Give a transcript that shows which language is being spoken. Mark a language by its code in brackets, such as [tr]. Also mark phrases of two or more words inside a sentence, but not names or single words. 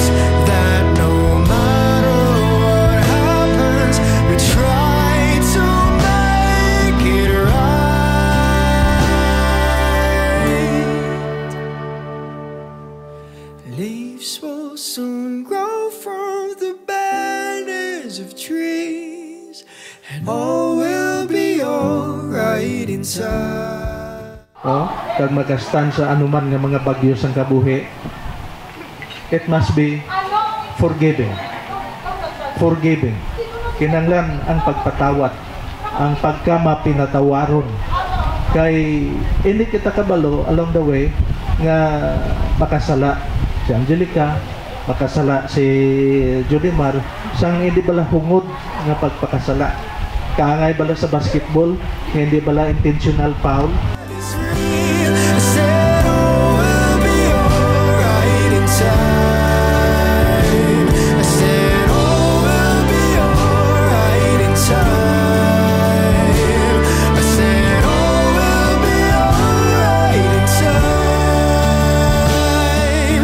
[en] That no matter what happens, we try to make it right. Leaves will soon grow from the banners of trees, and all will be alright inside. [hil] Kag magastan sa anuman nga mga bagyo sang kabuhi, [en] it must be forgiving. Forgiving. [hil] Kinanglan ang pagpatawad, ang pagkamapinatawaron. Kay hindi kita kabalo [en] along the way [hil] nga makasala si Angelica, makasala si Judimar, sang hindi bala hungod nga pagpakasala. Kaangay bala sa basketball, hindi bala [en] intentional foul. It's real. I said all will be alright in time. I said all will be alright in time. I said all will be alright in time.